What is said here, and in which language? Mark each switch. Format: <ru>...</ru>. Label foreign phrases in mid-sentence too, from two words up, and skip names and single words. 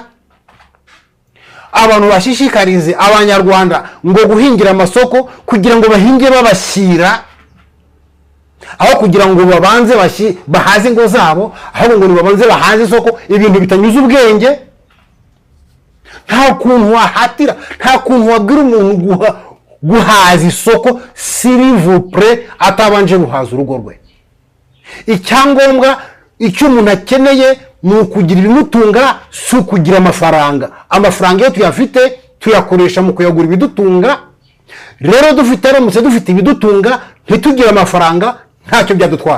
<rw>Abantu bashishikarize abanyarwanda ngo guhingira amasoko kugira ngo bahinge babashyira, aho kugira ngo babanze bahaze ngo zabo, aho ngo babanze bahaze isoko. Ibintu bitanyuze ubwenge. Nta kuntu wahatira, nta kuntu wabwira umuntu guhaza isoko</rw> <fr>s'il vous plaît</fr> <rw>atabanje guhaza urugo rwe. Icyangombwa icyo umuntu akeneye ni ukugira ibimutunga, si ukugira amafaranga. Amafaranga iyo tuyafite tuyakoresha mu kuyagura ibidutunga. Rero dufite ibidutunga ntitugire amafaranga, ntacyo byadutwara.</rw>